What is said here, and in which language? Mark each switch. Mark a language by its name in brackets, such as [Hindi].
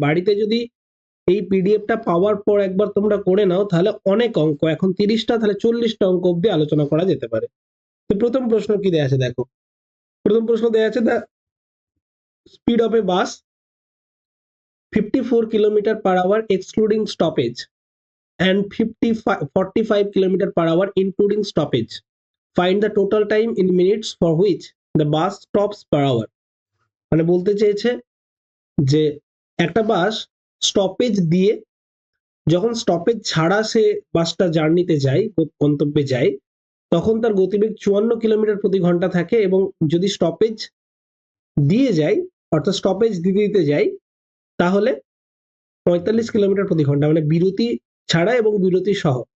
[Bangla] বাড়িতে যদি এই পিডিএফটা পাওয়ার পর একবার তোমরা করে নাও, তাহলে অনেক অঙ্ক, এখন 30টা, তাহলে 40টা অঙ্ক অব্দি আলোচনা করা যেতে পারে। তো প্রথম প্রশ্ন কি দেয়া আছে [English] দেখো। প্রথম প্রশ্ন দেয়া আছে, the speed of a bus 54 kilometre per hour excluding stoppage and 45 kilometre per hour including stoppage. Find the total time in minutes for which the bus stops per hour. [Bangla] মানে বলতে চেয়েছে যে একটা বাস স্টপেজ দিয়ে, যখন stoppage ছাড়া সে বাসটা জার্নিতে যায়, গন্তব্যে যায়, তখন তার গতিবেগ 54 কিলোমিটার প্রতি ঘন্টা থাকে, এবং যদি স্টপেজ দিয়ে যায়, অর্থাৎ স্টপেজ দিতে দিতে যায়, তাহলে 45 কিলোমিটার প্রতি ঘন্টা, মানে বিরতি ছাড়া এবং বিরতি সহ।